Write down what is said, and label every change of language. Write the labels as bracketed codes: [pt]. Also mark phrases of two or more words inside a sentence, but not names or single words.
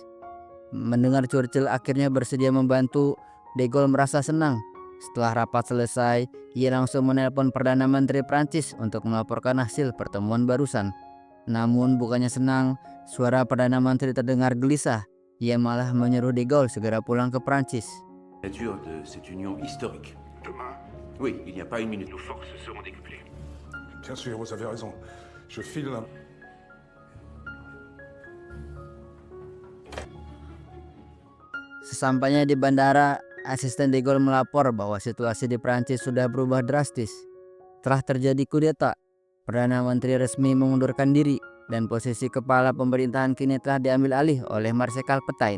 [id] Mendengar Churchill akhirnya bersedia membantu, De Gaulle merasa senang. Setelah rapat selesai, ia langsung menelpon Perdana Menteri Prancis untuk melaporkan hasil pertemuan barusan. Namun bukannya senang, suara Perdana Menteri terdengar gelisah. Ia malah menyuruh De Gaulle segera pulang ke Prancis. [fr] Nature de cette union historique. Demain, Oui, il n'y a pas une minute. nos forces seront décuplées. Bien sûr, vous avez raison. Je file un... [id] Sesampainya di bandara, asisten De Gaulle melapor bahwa situasi di Prancis sudah berubah drastis. Telah terjadi kudeta, Perdana Menteri resmi mengundurkan diri, dan posisi kepala pemerintahan kini telah diambil alih oleh Marsekal Petain.